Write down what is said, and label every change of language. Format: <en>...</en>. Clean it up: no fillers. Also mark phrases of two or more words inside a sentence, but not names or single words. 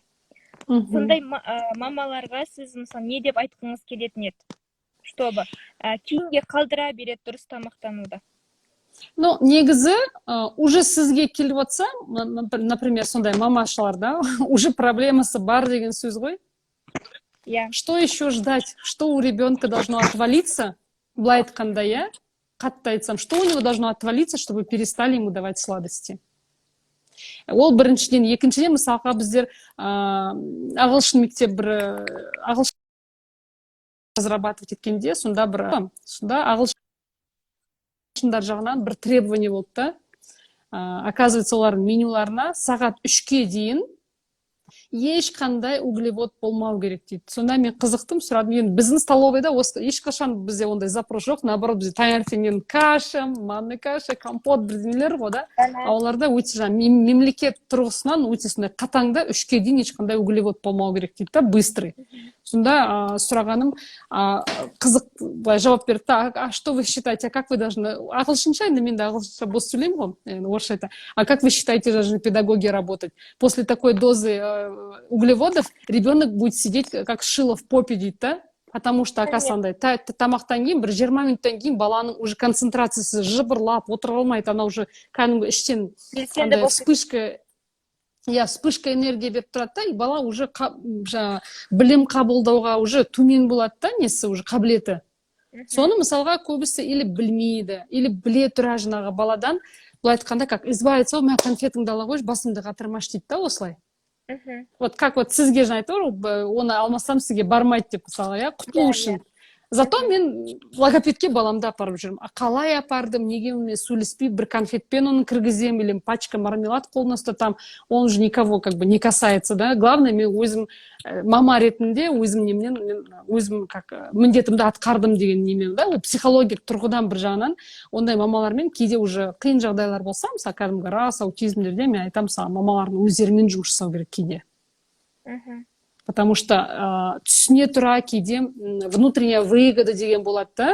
<kk>Сондай мамаларға сіз мысалы не деп айтқыңыз келетін еді? Чтобы кейінге қалдыра береді дұрыс тамақтануда. Ну, негізі, уже сізге келіп отса, например, сондай мамашалар, да, уже проблемасы бар деген сөз ғой.</kk> <ru>Что еще ждать? Что у ребенка должно отвалиться?</ru> <kk>Былай айтқанда, я қатты айтсам,</kk> <ru>что у него должно отвалиться, чтобы перестали ему давать сладости?</ru> <kk>Ол біріншіден, екіншіден, мысалға біздер ағылшын мектеп бір ағылшын разрабатывать еткенде, сонда ағылшындар жағынан бір требование болды да. Оказывается, олардың менюларына сағат 3-ке дейін ешқандай углевод болмау керек дейді. Сонда мен қызықтым, сұрадым. Енді біздің столовыйда ешқашан бізде ондай запрос жоқ. Наоборот, бізде таңертеңнен каша,</kk> <ru>манный каша,</ru> <kk>компот бірдеңелер ғой да. Оларда өте мемлекет тұрғысынан өте сондай қатаңда 3-ке дейін ешқандай углевод болмау керек дейді да, быстрый. Сонда сұрағаным, қызық былай жауап берді,</kk> <ru>а что вы считаете, как вы должны,</ru> <kk>ағылшынша, енді мен де ағылшынша бос сөйлеймін ғой, орысша айтам,</kk> <ru>а как вы считаете, должны педагоги работать? После такой дозы углеводов ребенок будет сидеть как шило в попе</ru> <kk>дейді да,</kk> <ru>потому что оказывается</ru> <kk>тамақтан кейін бір 20 минуттан кейін баланың уже концентрациясы жыбырлап отыра алмайды,</kk> <ru>она уже</ru> <kk>кәдімгі іштен</kk> <ru>вспышка энергия</ru> <kk>беріп тұрады да, и бала уже білім қабылдауға уже төмен болады да, несі уже қабілеті. Соны мысалға көбісі или білмейді, или біле тұра жаңағы баладан, былай айтқанда,</kk> <ru>как избавиться, о,</ru> <kk>мә конфетіңді ала қойшы, басымды қатырмаш дейді да, осылай.</kk> <ru>Вот как вот</ru> <kk>сізге жаңа айтыр, оны алмасам сізге бармайды деп мысалы, я құтылу үшін. Зато мен логопедке баламды апарып жүрмін. Қалай апардым, неге мен сөйлеспей бір конфетпен оны кіргізем,</kk> <ru>или пачка мармелад</ru> <kk>қолына ұстатам,</kk> <ru>он уже никого как бы не касается, да. Главное,</ru> <kk>мен өзім мама ретінде өзім как міндетімді атқардым деген немен, да. Ол психологиялық тұрғыдан бір жағынан ондай мамалармен кейде уже қиын жағдайлар болса, мысалы кәдімгі рас аутизмдерде мен айтамын, мамалардың өздерімен жұмыс жасау керек кейде. Потому что түсіне тұра кейде</kk> <ru>внутренняя выгода</ru> <kk>деген болады да.</kk>